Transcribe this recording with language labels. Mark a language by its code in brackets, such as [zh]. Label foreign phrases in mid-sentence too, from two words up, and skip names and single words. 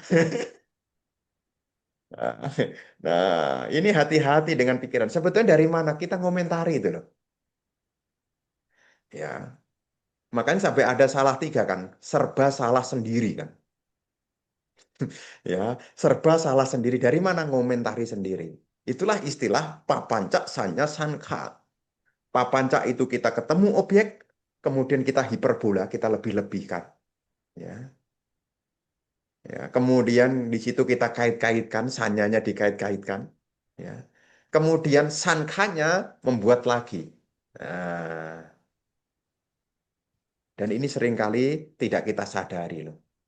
[id] Nah, ini hati-hati dengan pikiran. Sebetulnya dari mana kita ngomentari itu loh. Ya, makanya sampai ada salah 3 kan, serba salah sendiri kan. Ya, serba salah sendiri. Dari mana ngomentari sendiri? Itulah istilah [pi] papanca sanya sankha. [id] Papanca itu kita ketemu objek, kemudian kita hiperbola, kita lebih-lebihkan. Ya, ya. Kemudian di situ kita kait-kaitkan, sanyanya dikait-kaitkan. Ya. Kemudian sankhanya membuat lagi. Nah, dan ini seringkali tidak kita sadari loh.